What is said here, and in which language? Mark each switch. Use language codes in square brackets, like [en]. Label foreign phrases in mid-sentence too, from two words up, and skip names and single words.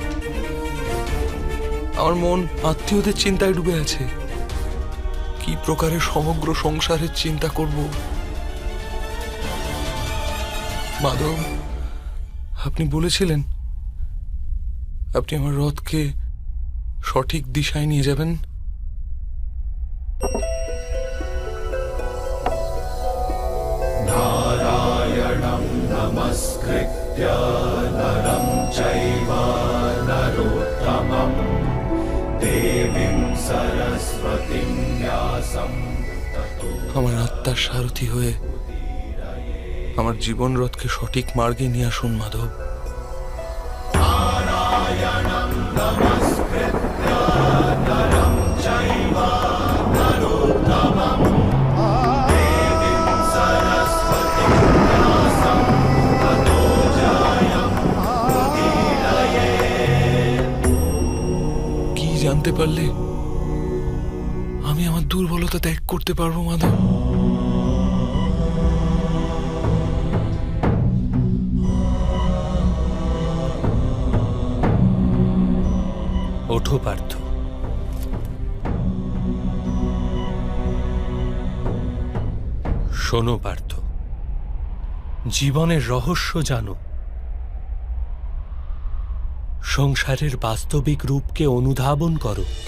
[bn] আমার মন আত্মীয়দের চিন্তায় ডুবে আছে। কি প্রকারে সমগ্র সংসারের চিন্তা করব? মাধব, আপনি বলেছিলেন আপনি আমার রথকে সঠিক দিশায় নিয়ে যাবেন। [sa] नारायणं नमस्कृत्य नरं चैव नरोत्तमं देवीं सरस्वतीं व्यासं ततो [bn] আমার আত্মার সারথি হয়ে আমার জীবন রথকে সঠিক মার্গে নিয়ে আসুন মাধব। [sa] नारायणं नमस्कृत्य नरं चैव नरोत्तमं देवीं सरस्वतीं व्यासं ततो जयमुदीरये। [bn] কি জানতে পারলে আমি আমার দুর্বলতা ত্যাগ করতে পারবো মাধব? ওঠো পার্থ, শোনো পার্থ, জীবনের রহস্য জানো, সংসারের বাস্তবিক রূপকে অনুধাবন করো।